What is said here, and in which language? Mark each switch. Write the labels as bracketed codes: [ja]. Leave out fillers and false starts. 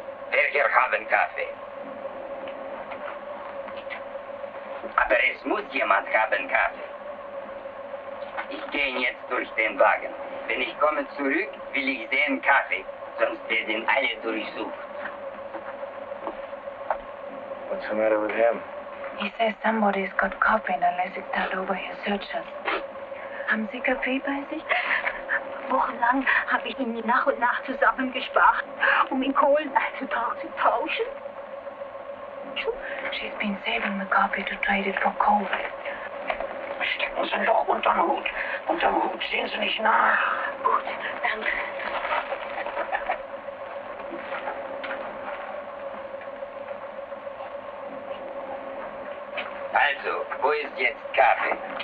[de] Welcher haben Kaffee? Aber es muss jemand haben Kaffee. Ich gehe jetzt durch den Wagen. Wenn ich komme zurück, will ich sehen Kaffee, sonst werden alle durchsucht. [en] What's the matter with him? He says somebody's got coffee unless it's turned over his searchers. [de] Haben Sie Kaffee bei sich? Wochenlang habe ich ihn nach und nach zusammengespart, um in Kohlen einzutauschen. [en] She's been saving the coffee to trade it for coal. [de] Stecken Sie doch unterm Hut. Unterm Hut sehen Sie nicht nach. Gut, danke. Also, wo ist jetzt Kaffee?